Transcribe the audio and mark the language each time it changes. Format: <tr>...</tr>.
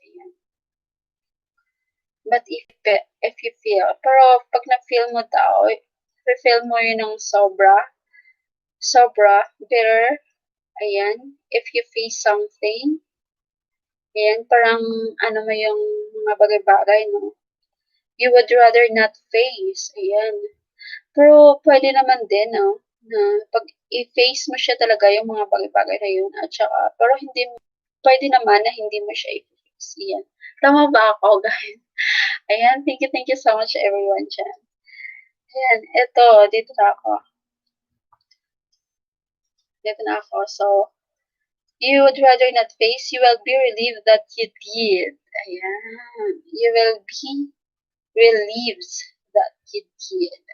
<tl>Ayan.</tl> <en>But if you feel,</en> <tl>pero pag na-feel mo daw, feel mo yun ng sobra, better, ayan,</tl> <en>if you face something,</en> <tl>ayan, parang, ano mo yung mga bagay-bagay, no?</tl> <en>You would rather not face, ayan.</en> <tl>Pero, pwede naman din, no? Na pag i-face mo siya talaga yung mga bagay-bagay na yun, at saka, pero hindi mo, pwede naman na hindi mo siya i-face. Ayan. Tama ba ako, guys?</tl> <en>Ayan, thank you so much everyone dyan.</en> <tl>Ayan, ito, dito na ako.</tl> <en>So, you would rather not face, you will be relieved that you did. Ayan. You will be relieved that you did.</en>